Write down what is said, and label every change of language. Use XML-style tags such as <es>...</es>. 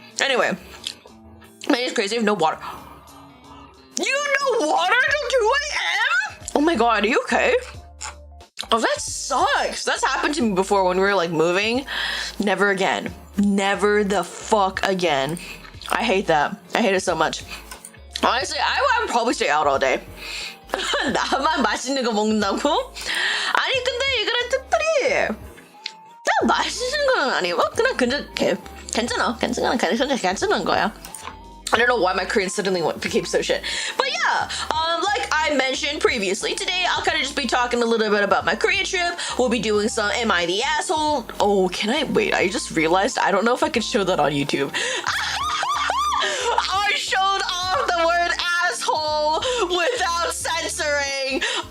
<en>Anyway, man, it's crazy. I have no water. You no water till 2 a.m.? Oh my god, are you okay? Oh, that sucks. That's happened to me before when we were like moving. Never again. Never the fuck again. I hate that. I hate it so much. Honestly, I would probably stay out all day.</en> <ko>나만 맛있는 거 먹는다고? 아니 근데 이거는 특별히 나 맛있는 건 아니고 그냥 괜찮은 거야.</ko> <en>I don't know why my Korean suddenly became so shit. But yeah, like I mentioned previously, today I'll kind of just be talking a little bit about my Korea trip. We'll be doing some Am I the Asshole? Oh, can I? Wait, I just realized I don't know if I can show that on YouTube. I showed off the word asshole without censoring.</en>